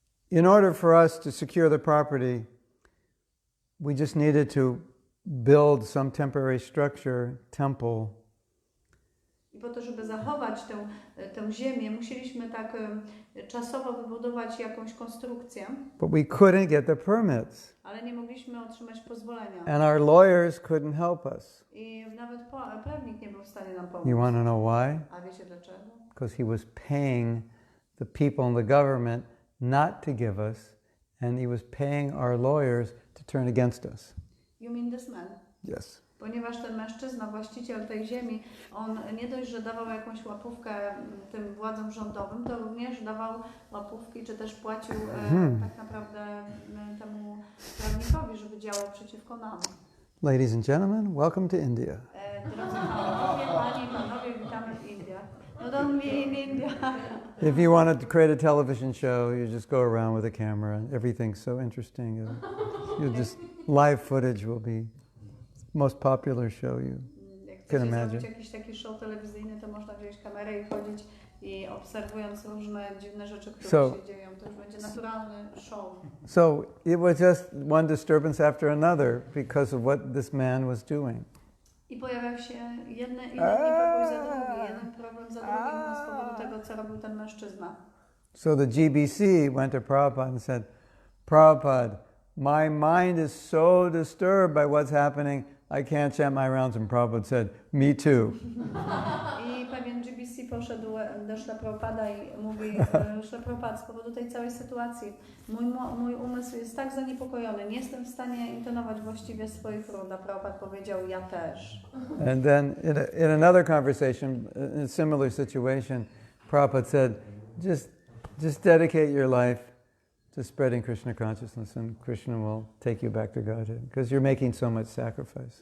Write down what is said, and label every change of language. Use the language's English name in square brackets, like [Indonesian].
[English] In order for us to secure the property, we just needed to build some temporary structure, temple. [Polish] I po to, żeby zachować tę ziemię, musieliśmy tak czasowo wybudować jakąś konstrukcję. [English] But we couldn't get the permits. [Polish] Ale nie mogliśmy otrzymać pozwolenia. [English] And our lawyers couldn't help us. [Polish] I nawet prawnik nie był w stanie nam pomóc. [English] You want to know why? [Polish] A wiecie dlaczego? [English] Because he was paying the people in the government not to give us, and he was paying our lawyers to turn against us. You mean this man? Yes. [Polish] Ponieważ ten mężczyzna, właściciel tej ziemi, on nie dość, że dawał jakąś łapówkę tym władzom rządowym, to również dawał łapówki, czy też płacił tak naprawdę temu prawnikowi, żeby działał przeciwko nam. [English] Ladies and gentlemen, welcome to India. [Polish] Drodzy panowie, panie i panowie, witamy w Indiach. [English] No don't be in India. If you want to create a television show, you just go around with a camera and everything's so interesting. You'll just, live footage will be most popular show you can imagine. [Polish] Jak jakiś taki show telewizyjny, to można wziąć kamerę i chodzić i obserwując różne dziwne rzeczy, które się dzieją. To już będzie naturalny show. [English] So it was just one disturbance after another because of what this man was doing. [Polish] I pojawiał się jeden niepokój za drugi, jeden problem za drugim z powodu tego, co robił ten mężczyzna. [English] So the GBC went to Prabhupada and said, Prabhupada, my mind is so disturbed by what's happening, I can't chant my rounds. And Prabhupada said, me too. [Polish] I pewien GBC poszedł do Śla Prabhupada i mówi, Śla Prabhupada, z powodu tej całej sytuacji mój umysł jest tak zaniepokojony, nie jestem w stanie intonować właściwie swoich rund. A Prabhupada powiedział, ja też. [English] And then in another conversation, in a similar situation, Prabhupada said, just dedicate your life to spreading Krishna consciousness and Krishna will take you back to Godhead because you're making so much sacrifice.